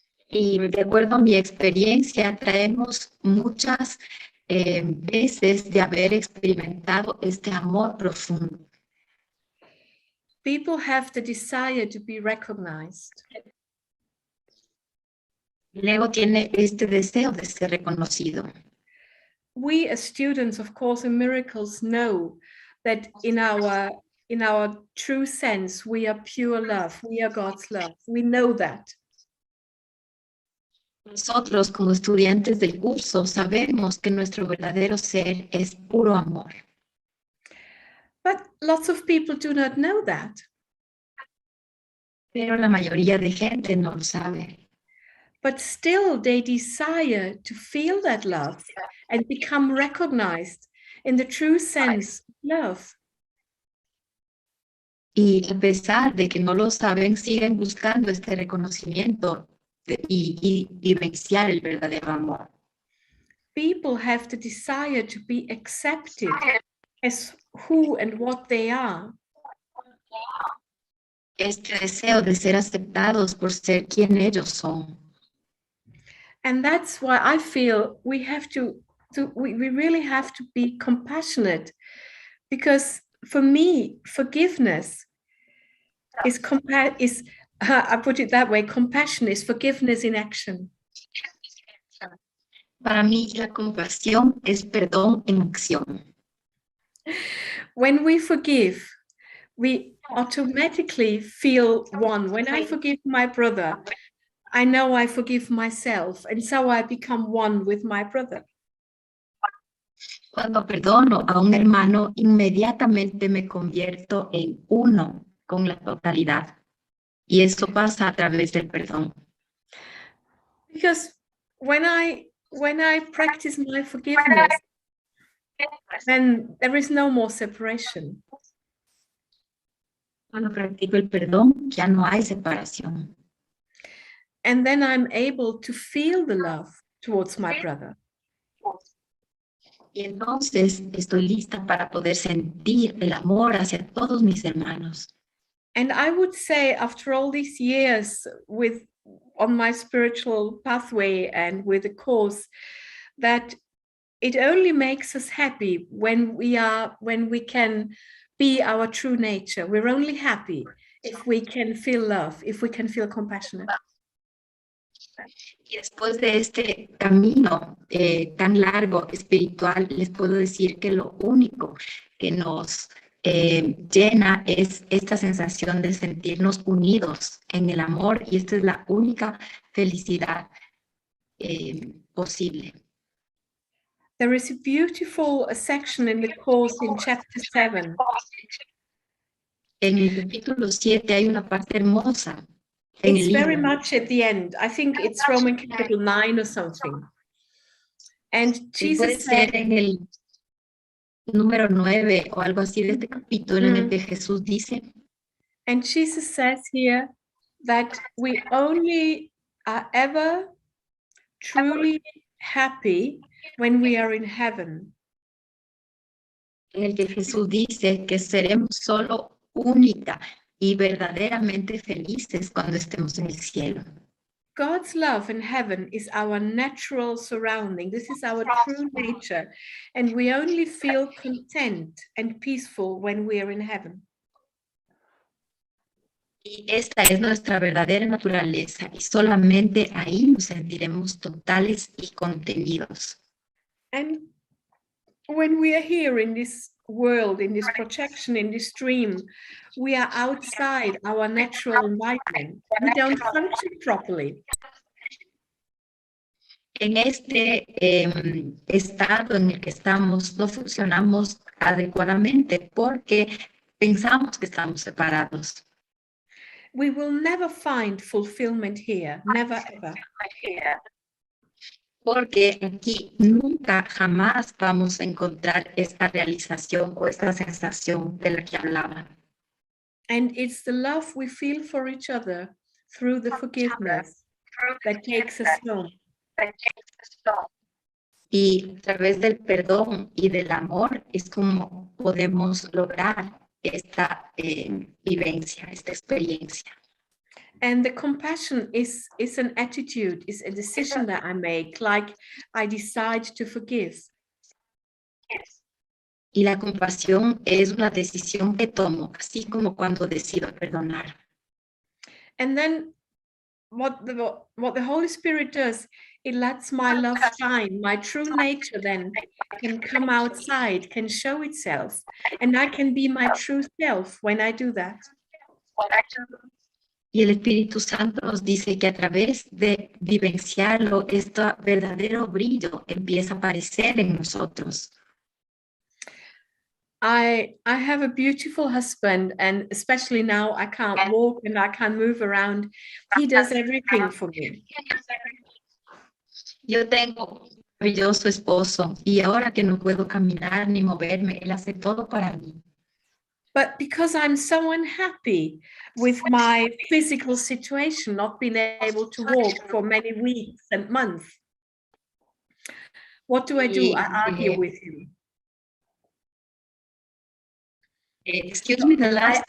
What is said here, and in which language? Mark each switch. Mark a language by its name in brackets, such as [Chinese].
[Spanish] Y de acuerdo a mi experiencia, traemos muchas veces de haber experimentado este amor profundo. [English] People have the desire to be recognized. [Spanish] El ego tiene este deseo de ser reconocido. [English] We as students of Course in Miracles know that in our true sense, we are pure love, we are God's love. We know that. [Spanish] Nosotros, como estudiantes del curso, sabemos que nuestro verdadero ser es puro amor. [English] But lots of people do not know that. [Spanish] Pero la mayoría de gente no lo sabe. [English] But still they desire to feel that love and become recognized in the true sense of love. [Spanish] Y a pesar de que no lo saben, siguen buscando este reconocimiento y vivenciar el verdadero amor. [English] People have the desire to be accepted as who and what they are. [Spanish] Este deseo de ser aceptados por ser quien ellos son. [English] And that's why I feel we really have to be compassionate, because for me, forgiveness is I put it that way, compassion is forgiveness in action. [Spanish] Para mí la compasión es perdón en acción. [English] When we forgive, we automatically feel one. When I forgive my brother, I know I forgive myself, and so I become one with my brother. [Spanish] Cuando perdono a un hermano, inmediatamente me convierto en uno con la totalidad. Y eso pasa a través del perdón. [English] Because when I practice my forgiveness, then there is no more separation. [Spanish] Cuando practico el perdón, ya no hay separación. [English] And then I'm able to feel the love towards my brother. [Spanish] Y entonces estoy lista para poder sentir el amor hacia todos mis hermanos. [English] And I would say, after all these years on my spiritual pathway and with the course, that it only makes us happy when we can be our true nature. We're only happy if we can feel love, if we can feel compassionate. [Spanish] Y después de este camino tan largo espiritual, les puedo decir que lo único que nos llena es esta sensación de sentirnos unidos en el amor, y esta es la única felicidad posible. [English] There is a beautiful section in the course in chapter 7. [Spanish] En el capítulo 7 hay una parte hermosa. [English] It's very much at the end. I think it's Roman capital 9 or something. And Jesus said, [Spanish] en el número 9 o algo así de este capítulo en el que Jesús dice, [English] and Jesus says here that we only are ever truly happy when we are in heaven. [Spanish] En el que Jesús dice que seremos solo única y verdaderamente felices cuando estemos en el cielo. [English] God's love in heaven is our natural surrounding. This is our true nature. And we only feel content and peaceful when we are in heaven. [Spanish] Y esta es nuestra verdadera naturaleza, y solamente ahí nos sentiremos totales y contenidos. [English] And when we are here in this world, in this projection, in this dream, we are outside our natural environment. We don't function properly. [Spanish] En este estado en el que estamos, no funcionamos adecuadamente porque pensamos que estamos separados. [English] We will never find fulfillment here, never ever. [Spanish] Porque aquí nunca jamás vamos a encontrar esta realización o esta sensación de la que hablaba. [English] And it's the love we feel for each other through the forgiveness that takes us home. [Spanish] Y a través del perdón y del amor es como podemos lograr esta vivencia, esta experiencia. [English] And the compassion is an attitude, is a decision that I make, like I decide to forgive. [Spanish] Y la compasión es una decisión que tomo, así como cuando decido perdonar. [English] And then what the Holy Spirit does, it lets my love shine. My true nature then can come outside, can show itself, and I can be my true self when I do that. [Spanish] Y el Espíritu Santo nos dice que a través de vivenciarlo, este verdadero brillo empieza a aparecer en nosotros. [English] I have a beautiful husband, and especially now I can't walk and I can't move around. He does everything for me. [Spanish] Yo tengo un maravilloso esposo, y ahora que no puedo caminar ni moverme, él hace todo para mí. [English] But because I'm so unhappy with my physical situation, not being able to walk for many weeks and months, what do? I argue with him. Excuse me, the last